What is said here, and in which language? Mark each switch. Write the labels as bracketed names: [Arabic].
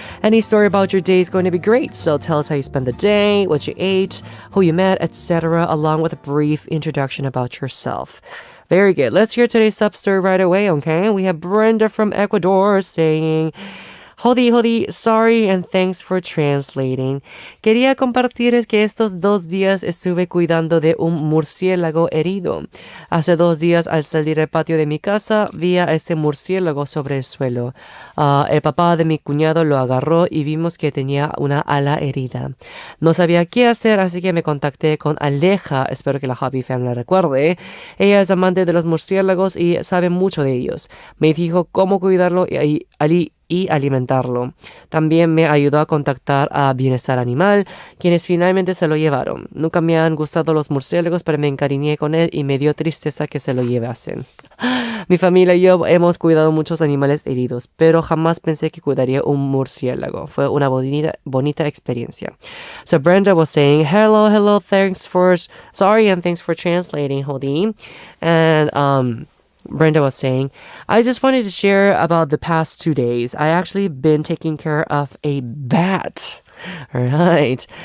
[English] Any story about your day is going to be great, so tell us how you spent the day, what you ate, who you met, etc., along with a brief introduction about yourself. Very good. Let's hear today's sub story right away, okay? We have Brenda from Ecuador saying, Hodi, sorry and thanks for translating. [Spanish] Quería compartir que estos 2 días estuve cuidando de un murciélago herido. Hace 2 días al salir del patio de mi casa vi a este murciélago sobre el suelo. El papá de mi cuñado lo agarró y vimos que tenía una ala herida. No sabía qué hacer, así que me contacté con Aleja, espero que la Happy Family la recuerde. Ella es amante de los murciélagos y sabe mucho de ellos. Me dijo cómo cuidarlo y alimentarlo. También me ayudó a contactar a Bienestar Animal, quienes finalmente se lo llevaron. Nunca me han gustado los murciélagos, pero me encariñé con él y me dio tristeza que se lo llevasen. Mi familia y yo hemos cuidado muchos animales heridos, pero jamás pensé que cuidaría un murciélago. Fue una bonita experiencia. [English] So Brenda was saying, hello, thanks for translating, Hodi. And Brenda was saying, I just wanted to share about the past 2 days. I actually been taking care of a bat. Right.